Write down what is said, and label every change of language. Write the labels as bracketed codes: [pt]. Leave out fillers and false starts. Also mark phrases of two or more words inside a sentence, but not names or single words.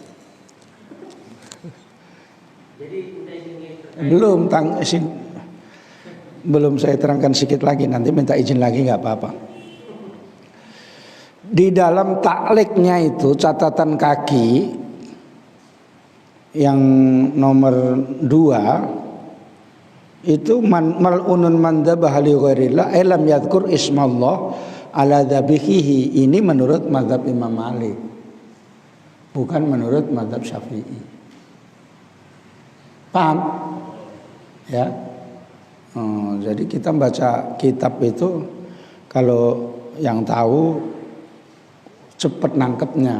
[id] Belum saya terangkan sedikit lagi, nanti minta izin lagi nggak apa-apa. Di dalam takliknya itu catatan kaki yang nomor 2 itu [ar] ملعون من ذبح لغير الله لم يذكر اسم الله على ذبيحته. [id] Ini menurut mazhab Imam Malik, bukan menurut mazhab Syafi'i. Paham? Ya. Jadi kita baca kitab itu kalau yang tahu cepat nangkepnya.